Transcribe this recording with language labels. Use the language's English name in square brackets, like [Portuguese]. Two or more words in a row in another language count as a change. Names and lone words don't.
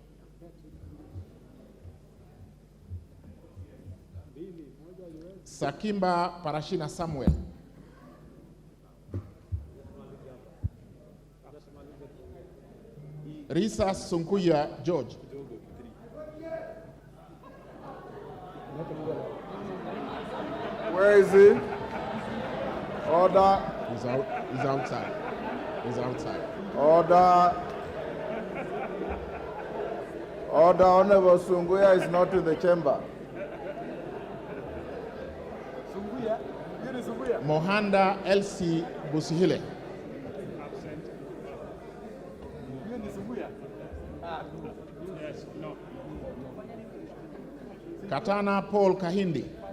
[English] Sakimba Parashina Samuel. Risa Sunkuya George. Where is he? Order. He's outside. He's outside. Order. Order. Honorable Sunguya is not in the chamber. Mohanda Elsie Busihile. Yes, no. Katana Paul Kahindi.